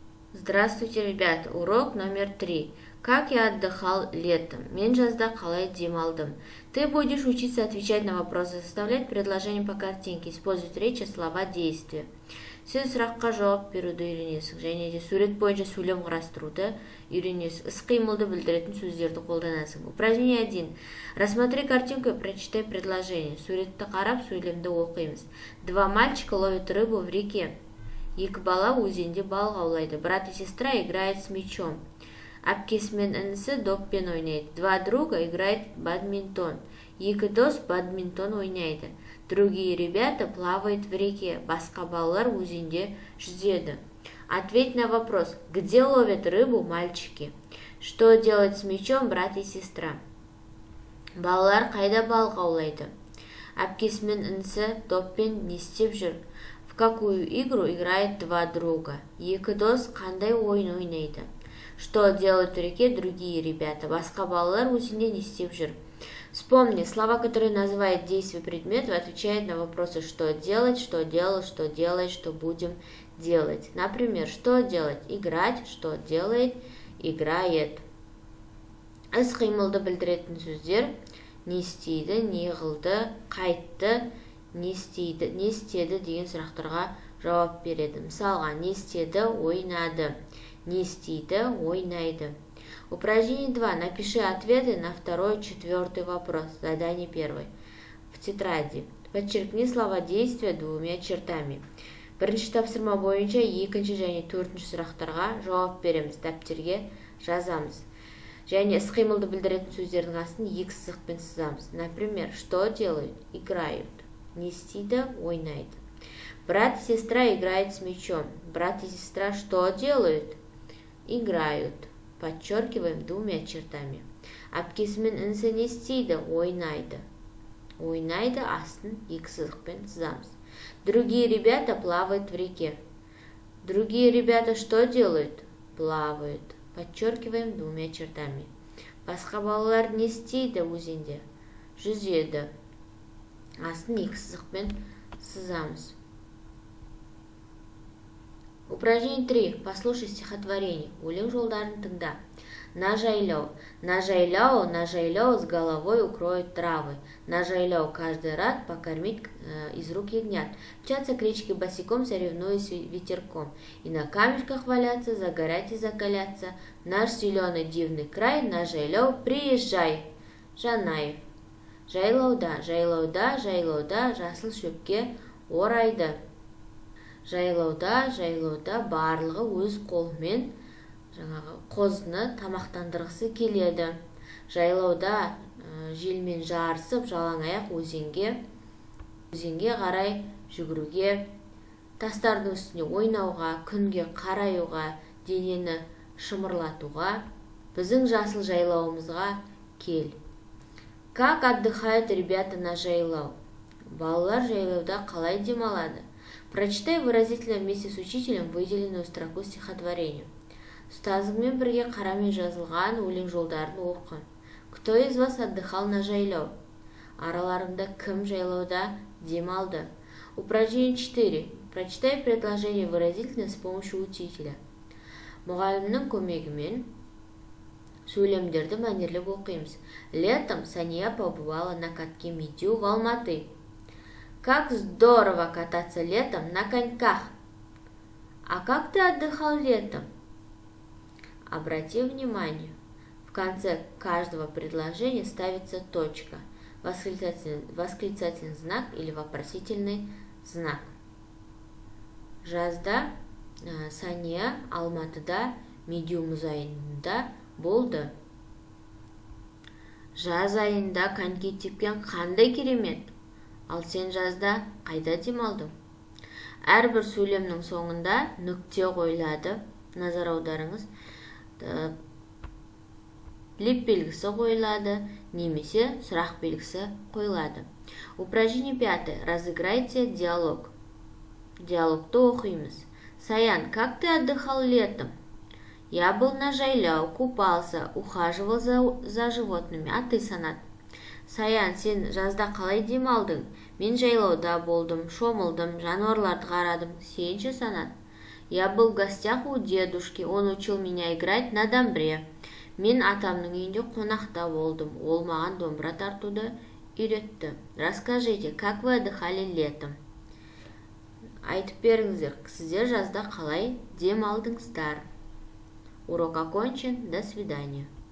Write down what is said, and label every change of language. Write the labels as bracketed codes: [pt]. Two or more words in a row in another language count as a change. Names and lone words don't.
[ru] Здравствуйте, ребята! Урок номер 3. Как я отдыхал летом? [kk] Мен жазда қалай демалдым? [ru] Ты будешь учиться отвечать на вопросы, составлять предложения по картинке, использовать речи, слова, действия. [kk] Сен сұраққа жауап беруді үйренесің, және де сурет бойынша сөйлем құрастыруды үйренесің. Іс-қимылды білдіретін сөздерді қолданасың. [ru] Упражнение 1. Рассмотри картинку и прочитай предложение. [kk] Суретті қарап, сөйлемді оқимыз. [ru] Два мальчика ловят рыбу в реке. [kk] Екі бала өзенде балық аулайды. [ru] Брат и сестра играют с мячом. [kk] Әпкесі мен інісі доппен ойнайды. [ru] Два друга играют в бадминтон. [kk] Екі дос бадминтон ойнайды. [ru] Другие ребята плавают в реке. [kk] Басқа балалар өзенде жүзеді. [ru] Ответь на вопрос. Где ловят рыбу мальчики? Что делать с мячом брат и сестра? [kk] Балалар қайда балық аулайды? Әпкесі мен інісі доппен не істеп жүр? [ru] В какую игру играет два друга? [kk] Екі дос қандай ойын ойнайды? [ru] Что делают в реке другие ребята? [kk] Басқа балалар өзенде не істеп жүр? [ru] Вспомни, слова, которые называют действие предметов, отвечают на вопросы «что делать», «что делал», «что делать», «что будем делать». Например, что делать? Играть, что делает, играет. [kk] Іс-қимылды білдіретін сөздер не істейді, не қылды, қайтты, не істеді деген сұрақтарға жауап береді. Мысалға, не істеді, ойнады, не істейді, ойнайды. [ru] Упражнение 2. Напиши ответы на второй и четвертый вопрос. Задание 1. В тетради. Подчеркни слова действия двумя чертами. [kk] Бірінші тапсырма бойынша екінші және төртінші сұрақтарға жауап береміз. Дәптерге жазамыз. Және іс-қимылды білдіретін сөздердің астын екі сызықпен сызамыз. [ru] Например, что делают? Играют. [kk] Не істейді, ойнайды. [ru] Брат и сестра играют с мячом. Брат и сестра что делают? Играют. Подчеркиваем двумя чертами. [kk] Әпкесі мен інісі не істейді? Ойнайды. Ойнайды астын екі сызықпен сызамыз. [ru] Другие ребята плавают в реке. Другие ребята что делают? Плавают. Подчеркиваем двумя чертами. [kk] Басқа балалар не істейді өзенде? Жүзеді. Астын екі сызықпен сызамыз. [ru] Упражнение 3. Послушай стихотворение. [kk] Өлең жолдарын тыңда. [ru] На жайляу. На жайляу с головой укроют травы. На жайляу каждый рад покормить из рук ягнят. Мчатся к речке босиком, соревнуясь ветерком. И на камешках валяться, загорять и закаляться. Наш зеленый дивный край, на жайляу приезжай. Жанаев. [kk] Жайлауда, жайлауда, жайлауда, жасыл шөпке орайды. Жайлауда, жайлауда барлығы өз қолымен қозыны тамақтандырғысы келеді. Жайлауда желмен жарысып, жалаң аяқ өзенге қарай жүгіруге, тастардың үстіне ойнауға, күнге қараюға, денені шымырлатуға, біздің жасыл жайлауымызға кел. [ru] Как отдыхают ребята на жайлау? [kk] Балалар жайлауда қалай демалады? [ru] Прочитай выразительно вместе с учителем выделенную строку стихотворения. [kk] Ұстазыңмен бірге қарамен жазылған өлең жолдарын оқы. [ru] Кто из вас отдыхал на жайлау? [kk] Араларында кім жайлауда демалды? [ru] Упражнение 4. Прочитай предложение выразительно с помощью учителя. [kk] Мұғалімнің көмегімен сөйлемдерді мәнерлеп оқимыз. [ru] Летом Сания побывала на катке Митю в Алматы. Как здорово кататься летом на коньках. А как ты отдыхал летом? Обрати внимание, в конце каждого предложения ставится точка, восклицательный знак или вопросительный знак. [kk] Жазда Сания Алматыда Медеу мұзайында болды. Жаз айында коньки тепкен қандай керемет. Ал сен жазда қайда демалдың? Әрбір сөйлемнің соңында нүкте қойылады. Назар аударыңыз. Леп белгісі қойылады, немесе сұрақ белгісі қойылады. [ru] Упражнение 5. Разыграйте диалог. [kk] Диалогты оқимыз. [ru] Саян, как ты отдыхал летом? Я был на жайляу, купался, ухаживал за животными. А ты, Санат? [kk] Саян, сен жазда қалай демалдың? Мен жайлауда болдым, шомылдым, жануарларды қарадым. Сен ше, Санат? [ru] Я был в гостях у дедушки, он учил меня играть на домбре. [kk] Мен атамның үйінде қонақта болдым. Ол маған домбыра тартуды үйретті. [ru] Расскажите, как вы отдыхали летом? [kk] Айтып беріңіздер, сіздер жазда қалай демалдыңыздар? [ru] Урок окончен. До свидания.